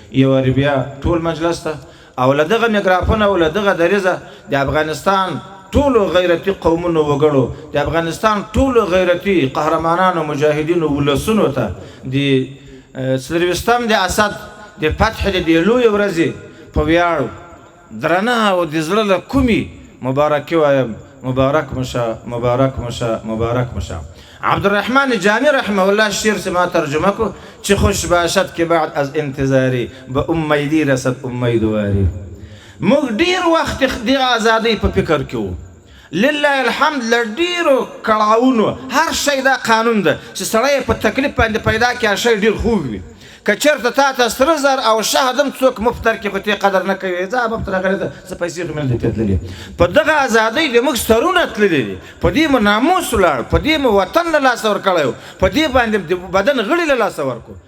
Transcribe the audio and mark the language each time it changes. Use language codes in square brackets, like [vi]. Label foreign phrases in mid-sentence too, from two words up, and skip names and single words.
[ps] یو وارې بیا ټول مجلس ته او له دغه میکرافونه او له دغه دریځه د افغانستان ټولو غیرتي قومونو وګړو، د افغانستان ټولو غیرتي قهرمانانو، مجاهدینو، ولسونو ته د، اه، څلرویشتم د اسد د فتح د دې لویې ورځې په ویاړ درنه او د زړه له کومې مبارکي وایم. مبارک مو شه، مبارک مو شه، مبارک مو شه. عبدالرحمن جامی [ar] رحمه الله [ps] شعر چې ما ترجمه کو، چې [fa] خوش باشد که بعد از انتظاری، به امیدی رسد امیدواری. [ps] موږ ډیر وخت د ازادۍ په فکر کې وو. [ar] لله الحمد، [ps] له ډیرو کړاوونو، هر شی دا قانون ده چې سړی په تکلیف باندې پیدا کړي، هر شی ډیر خوږ وي. که چېرته تا ته سره زر او شهد هم څوک مفت درکړي، خو ته یې قدر نه کوې. ځه مفت راغلی ده، څه پیسې خو مې نه دي تللې. په دغه ازادۍ د موږ سرونه تللي دي، په دې مو ناموس ولاړ، په دې مو وطن له لاسه ورکړی و، په دې باندې د بدن غړي له لاسه ورکړو.